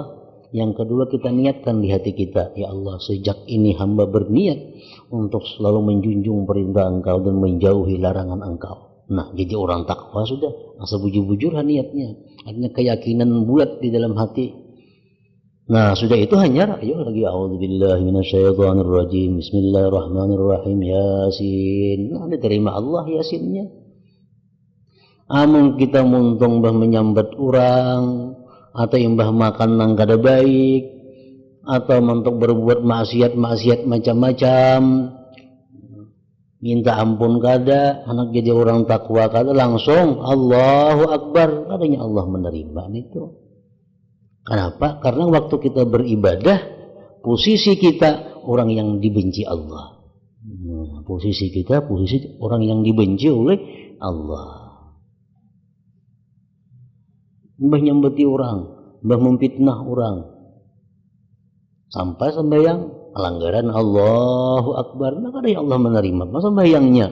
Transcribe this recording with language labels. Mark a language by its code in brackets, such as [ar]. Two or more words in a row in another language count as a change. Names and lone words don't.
[id] Yang kedua, kita niatkan di hati kita, [ar] يا الله, [id] sejak ini hamba berniat untuk selalu menjunjung perintah Engkau dan menjauhi larangan Engkau. [bjn] Nah, jadi orang takwa sudah, asal bujur-bujur niatnya, artinya keyakinan bulat di dalam hati. Nah, sudah itu hanya ayo lagi [ar] أعوذ بالله من الشيطان الرجيم بسم الله الرحمن الرحيم, [bjn] yasin. Nah, diterima Allah yasinnya. Amun kita muntung bah menyambat orang, atau yang bah makan nang kada baik, atau mentok berbuat maksiat macam-macam, minta ampun kada, anak jadi orang takwa kada, langsung [ar] الله أكبر, [id] katanya Allah menerima itu. Kenapa? Karena waktu kita beribadah, posisi kita orang yang dibenci Allah. Posisi kita posisi orang yang dibenci oleh Allah. [bjn] Mbah nyambeti orang, mbah memfitnah orang, sampai sembahyang pelanggaran [ar] الله أكبر, [bjn] nah kada Allah menerima masa sembahyangnya.